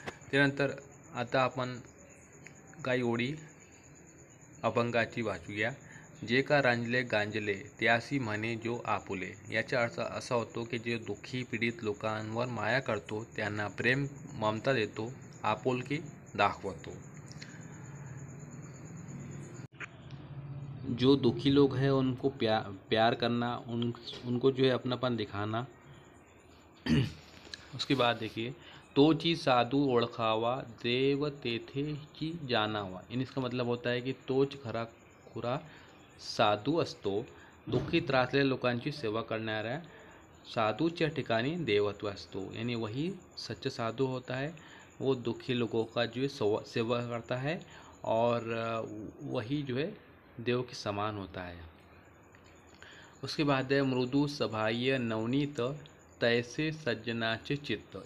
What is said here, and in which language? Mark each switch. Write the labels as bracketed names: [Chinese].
[Marathi] त्यानंतर आता आपण काही ओळी अभंगाची वाचूया। जे का रंजले गांजले त्यासी म्हणे जो आपुले। याचा अर्थ असा होतो की जे दुःखी पीडित लोकांवर माया करतो, त्यांना प्रेम ममता देतो, आपुलकी दाखवतो। [Hindi] जो दुखी लोग हैं उनको प्यार करना, उनको जो है अपनापन दिखाना। उसके बाद देखिए, [Marathi] तोची साधू ओळखावा देव तेथेची जाणावा। [Hindi] इन इसका मतलब होता है कि [Marathi] तोच खरा खुरा साधू असतो, दुःखी त्रासलेल्या लोकांची सेवा करणाऱ्या साधूच्या ठिकाणी देवत्व असतो। [Hindi] यानी वही सच्चा साधु होता है, वो दुखी लोगों का जो है सेवा करता है और वही जो है देव के समान होता है। उसके बाद है [Marathi] मृदु सभाय नवनीत तैसे सज्जनाचे चित्त।